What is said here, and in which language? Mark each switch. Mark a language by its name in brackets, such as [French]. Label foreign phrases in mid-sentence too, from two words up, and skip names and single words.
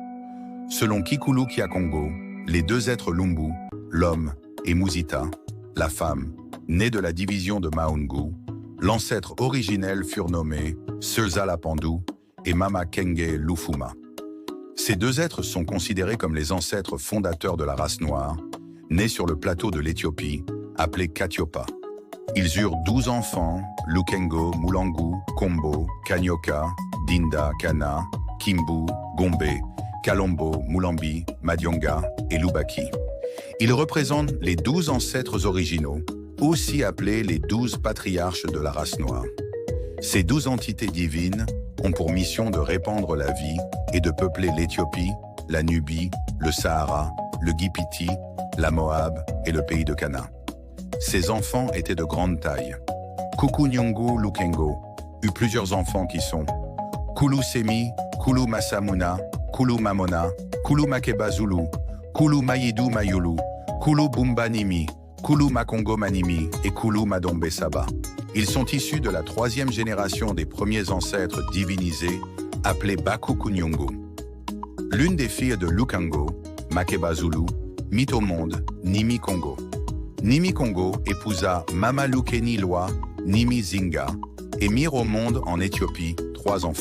[French] Selon Kikulu Kyakongo, les deux êtres Lumbu, l'homme, et Muzita, la femme, nés de la division de Mahungu, l'ancêtre originel furent nommés Seuza Pandu et Mama Kenge Lufuma. Ces deux êtres sont considérés comme les ancêtres fondateurs de la race noire, nés sur le plateau de l'Éthiopie, appelé Katiopa. Ils eurent 12 enfants, Lukengo, Mulangu, Kombo, Kanyoka, Dinda, Kana, Kimbu, Gombe, Kalombo, Mulambi, Madionga et Lubaki. Ils représentent les 12 ancêtres originaux, aussi appelés les 12 patriarches de la race noire. Ces 12 entités divines ont pour mission de répandre la vie et de peupler l'Éthiopie, la Nubie, le Sahara, le Gipiti, la Moab et le pays de Cana. Ces enfants étaient de grande taille. Kukunyungu Lukengo eut plusieurs enfants qui sont Kulu Semi, Kulu Masamuna, Kulu Mamona, Kulu Makeba Zulu, Kulu Mayidu Mayulu, Kulu Bumba Nimi, Kulu Makongo Manimi et Kulu Madombe Saba. Ils sont issus de la 3e génération des premiers ancêtres divinisés, appelés Bakukunyungu. L'une des filles de Lukango, Makeba Zulu, mit au monde Nimi Kongo. Nimi Kongo épousa Mama Lukeni Loi, Nimi Zinga, et mirent au monde en Éthiopie 3 enfants.